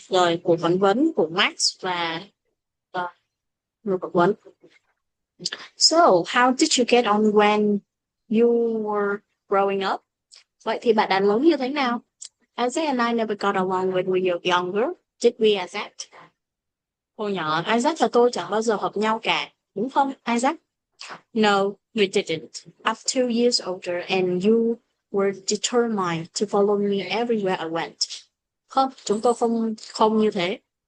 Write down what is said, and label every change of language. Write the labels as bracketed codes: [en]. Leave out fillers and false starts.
[vi] Rồi cuộc phỏng vấn của Max và người phỏng vấn. [en] So, how did you get on when you were growing up? [vi] Vậy thì bạn đã lớn như thế nào? [en] Isaac and I never got along when we were younger. Did we, Isaac? [vi] Hồi nhỏ, Isaac và tôi chẳng bao giờ hợp nhau cả. Đúng không, [en] Isaac? No, we didn't. I'm 2 years older and you were determined to follow me everywhere I went. [vi] Không, chúng tôi không như thế.